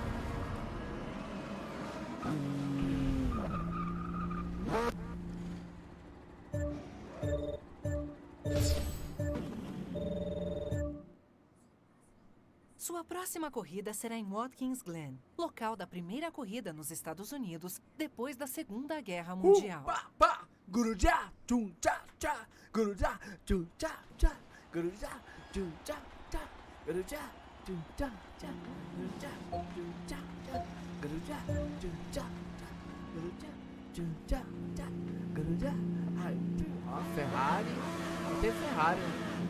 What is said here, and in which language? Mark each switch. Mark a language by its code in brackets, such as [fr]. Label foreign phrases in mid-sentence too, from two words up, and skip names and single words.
[pt] Sua próxima corrida será em Watkins Glen, local da primeira corrida nos Estados Unidos depois da Segunda Guerra Mundial. Pá, gurujá, tchum, tchá, tchá, gurujá, tchum, tchá, tchá, gurujá, tchum, tchá, tchá, gurujá, tchum, tchá, tchá, gurujá, tchum, tchá, tchá, gurujá, tchum, tchá, tchá, gurujá, tchum, tchá, tchá, gurujá. Ai, ó, Ferrari, não tem Ferrari, né?